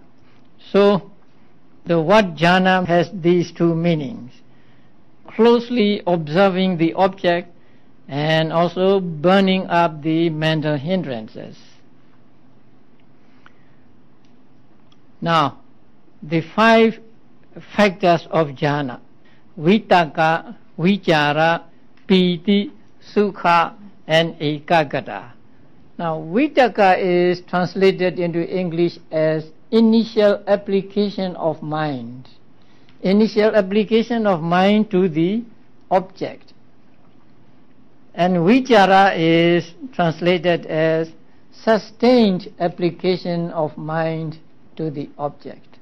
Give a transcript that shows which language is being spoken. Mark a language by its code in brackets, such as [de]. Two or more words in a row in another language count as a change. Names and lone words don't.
[en] So the word jhana has these 2 meanings: closely observing the object and also burning up the mental hindrances. Now, the 5 factors of jhana: [pi] vitaka, vichara, piti, sukha [en] and ekagata. Now vitaka is translated into English as initial application of mind. Initial application of mind to the object. And vichara is translated as sustained application of mind to the object.